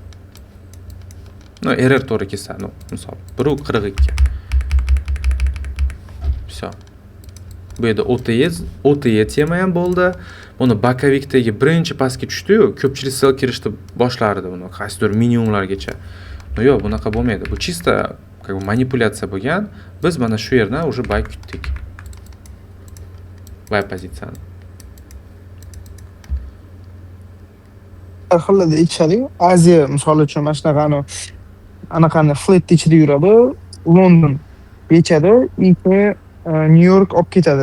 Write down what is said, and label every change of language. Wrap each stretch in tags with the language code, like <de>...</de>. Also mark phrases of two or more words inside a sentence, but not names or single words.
<uz>Error to'g'ri kelsa, misol 1.42. Всё. Bu yerda OTE tema ham bo'ldi. Buni bokovikdagi birinchi pastga tushdi-yu, ko'pchilik sell kirishni boshlardi buni, qaysidir minimumlargacha. Yo'q, bunaqa bo'lmaydi. Bu</uz> <ru>чисто как бы</ru> <uz>manipulyatsiya bo'lgan. Biz mana shu yerdan уже buy kutdik. Buy pozitsiyani. Har xillada ichishadi. Aziya misol uchun mana shunaqani anaqani flat ichida yuradi. London bechadi, keyin New York olib ketadi.</uz>